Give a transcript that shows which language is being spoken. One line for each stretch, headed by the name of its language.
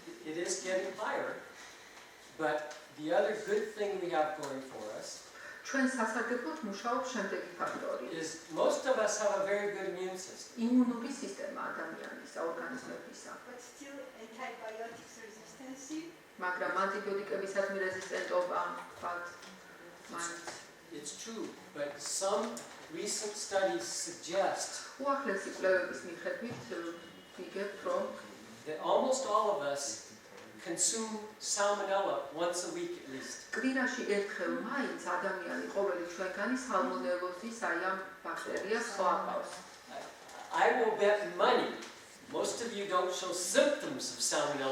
English: It is getting higher, but the other good thing we have going for us
Georgian: ჩვენ სასარგებლოდ მუშაობს შემდეგი ფაქტორი.
English: Most of us have a very good immune system.
Georgian: იმუნური სისტემა ადამიანის ორგანიზმებისა.
English: But still antibiotics resistance.
Georgian: მაგრამ ანტიბიოტიკებისადმი რეზისტენტობა ვთქვათ მაინც
English: It's true, but some recent studies suggest
Georgian: უახლესი კვლევების მიხედვით ვიგებთ რომ
English: that almost all of us consume salmonella once a week at least.
Georgian: კვირაში ერთხელ მაინც ადამიანი ყოველი ჩვენგანი სალმონელოზის აი ამ ბაქტერიას ხლაპავს.
English: I will bet money most of you don't show symptoms of salmonella